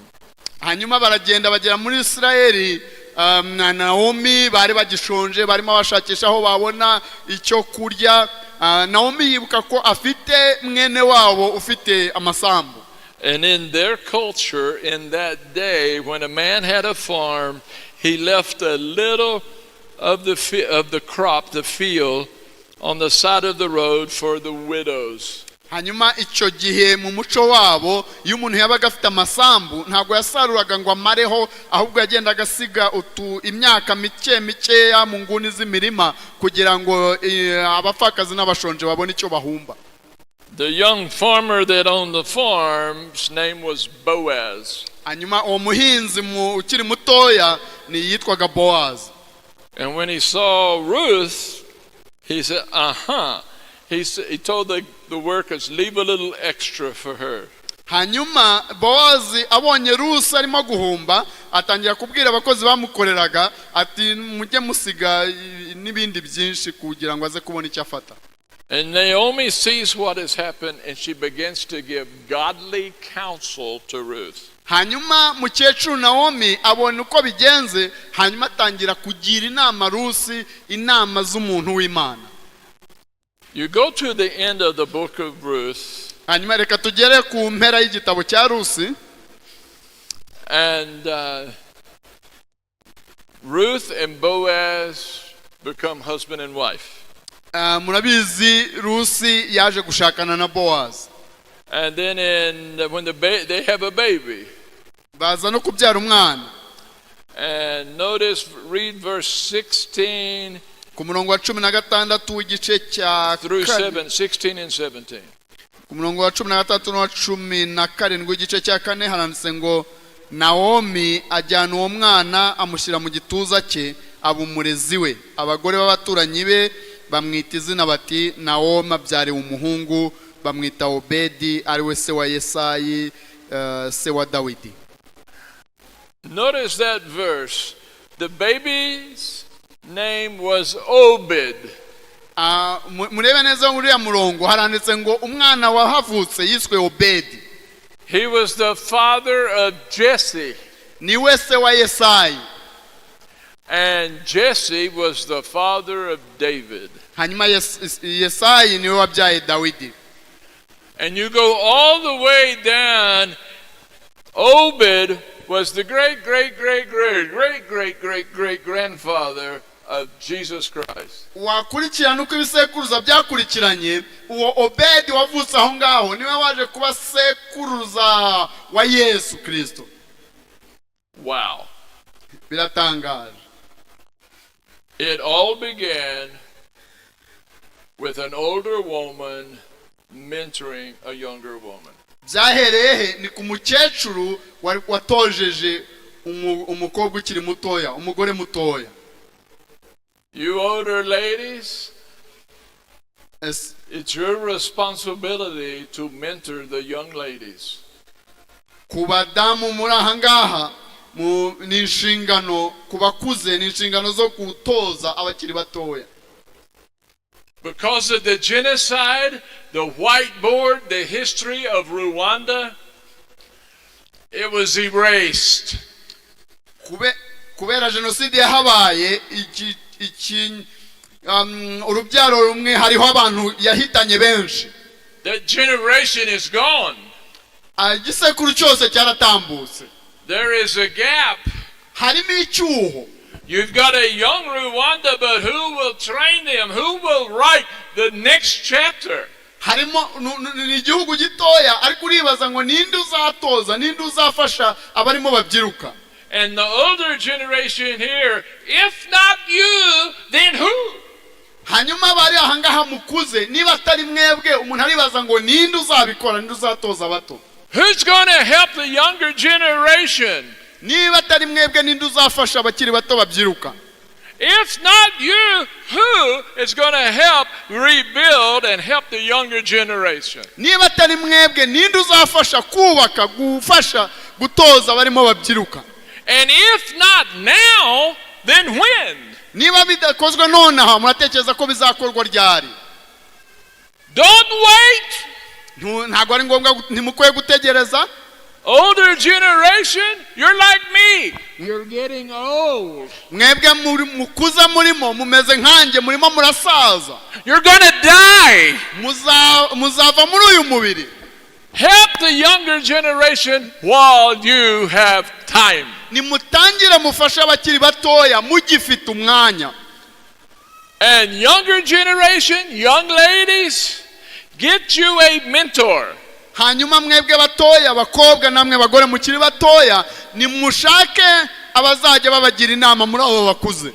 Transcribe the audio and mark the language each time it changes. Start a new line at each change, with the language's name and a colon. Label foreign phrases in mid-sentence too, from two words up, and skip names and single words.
Kinyarwanda: hanyuma baragenda bagera muri Isirayeli, na Nawomi bari bagishonje, barimo bashakisha aho babona icyo kurya. Nawomi yibuka ko afite mwene wabo ufite amasambu.
English: And in their culture, in that day, when a man had a farm, he left a little of the crop, the field, on the side of the road for the widows.
Kinyarwanda: hanyuma icyo gihe mu muco wabo, iyo umuntu yabaga afite amasambu, ntabwo yasaruraga ngo amareho, ahubwo yagendaga asiga imyaka mikeya mu nguni z'imirima, kugira ngo abapfakazi n'abashonje babone icyo bahumba.
English: The young farmer that owned the farm's name was Boaz.
Kinyarwanda: hanyuma uwo muhinzi ukiri mutoya ni yitwaga Boaz.
English: And when he saw Ruth, he said, He told the workers, leave a little extra for her.
Kinyarwanda: hanyuma Boaz abonye Rusi arimo guhumba, atangira kubwira abakozi bamukoreraga ati, mujye musiga n'ibindi byinshi kugira ngo aze kubona icyo afata.
English: And Naomi sees what has happened, and she begins to give godly counsel to Ruth.
Kinyarwanda: hanyuma mukecuru Nawomi abona uko bigenze, hanyuma atangira kugira inama Rusi, inama z'umuntu w'Imana.
English: You go to the end of the book of Ruth,
Kinyarwanda: hanyuma reka tugere ku mpera y'igitabo cya Rusi.
English: and Ruth and Boaz become husband and wife.
Kinyarwanda: murabizi Rusi yaje gushakana na Boaz.
English: And then when they have a baby.
Kinyarwanda: baza no kubyara umwana.
English: And notice, read verse 16
Kinyarwanda: ku murongo wa 16 w'igice cya
English: through 16 and 17.
Kinyarwanda: ku murongo wa 13 no 17 w'igice cya 4 haranditse ngo Naomi ajyana uwo mwana amushyira mu gituza cye aba umurezi we. Abagore b'abaturanyi be bamwita izina bati Naomi abyare umuhungu, bamwita Obedi ari we se wa Yesayi se wa Dawidi.
English: Notice that verse. The baby's name was Obed.
Kinyarwanda: Murebe neza uriya murongo haranditse ngo umwana wahavutse yiswe Obedi.
English: He was the father of Jesse.
Kinyarwanda: Ni we se wa Yesayi.
English: And Jesse was the father of David.
Kinyarwanda: Hanyuma Yesayi niwe wabyaye Dawidi.
English: And you go all the way down, Obed was the great grandfather of Jesus Christ.
Kinyarwanda: Wakurikirana uko ibisekuruza byakurikiranye, uwo Obedi wavutse aho ngaho niwe waje kuba sekuruza wa Yesu Kristo.
English: Wow.
Kinyarwanda: Biratangaje.
English: It all began with an older woman mentoring a younger woman.
Kinyarwanda: Byahereye ni ku mukecuru watojeje umukobwa ukiri mutoya, umugore mutoya.
English: You older ladies, it's your responsibility to mentor the young ladies.
Kinyarwanda: Kubadamu muri ahangaha ni inshingano, kubakuze ni inshingano zo gutoza abakiri batoya.
English: Because of the genocide, the whiteboard, the history of Rwanda, it was erased.
Kinyarwanda: Kubera jenoside yahabaye urubyaro rumwe hariho abantu yahitanye benshi.
English: That generation is gone.
Kinyarwanda: Igisekuru cyose cyaratambutse.
English: There is a gap.
Kinyarwanda: Harimo icyuho.
English: You've got a young Rwanda, but who will train them? Who will write the next chapter?
Kinyarwanda: Harimo igihugu gitoya ariko uribaza ngo ninde uzatoza, ninde uzafasha abarimo babyiruka.
English: And the older generation here, if not you, then who?
Kinyarwanda: Hanyuma bari ahangaha mukuze, niba atari mwebwe umuntu aribaza ngo ninde uzabikora, ninde uzatoza abato.
English: Who's going to help the younger generation?
Kinyarwanda: Niba atari mwebwe ninde uzafasha abakiri bato babyiruka.
English: If not you, who is going to help rebuild and help the younger generation?
Kinyarwanda: Niba atari mwebwe ninde uzafasha kubaka, gufasha gutoza barimo babyiruka.
English: And if not now, then when?
Kinyarwanda: Niba bidakozwe nonaha muratekereza ko bizakorwa ryari?
English: Don't wait.
Kinyarwanda: Ntago ari ngombwa, ntimukwiye gutegereza.
English: Older generation, you're like me. You're getting old.
Kinyarwanda: Mwebwe mukuza murimo mumeze nkanjye, murimo murasaza.
English: You're going to die.
Kinyarwanda: Muzava muri uyu mubiri.
English: Help the younger generation while you have time.
Kinyarwanda: Nimutangire mufasha abakiri batoya mugifite umwanya.
English: And younger generation, young ladies, get you a mentor.
Kinyarwanda: Hanyuma mwebwe batoya, bakobwa namwe bagore mukiri batoya, nimushake abazajya babagira inama muri abo bakuze.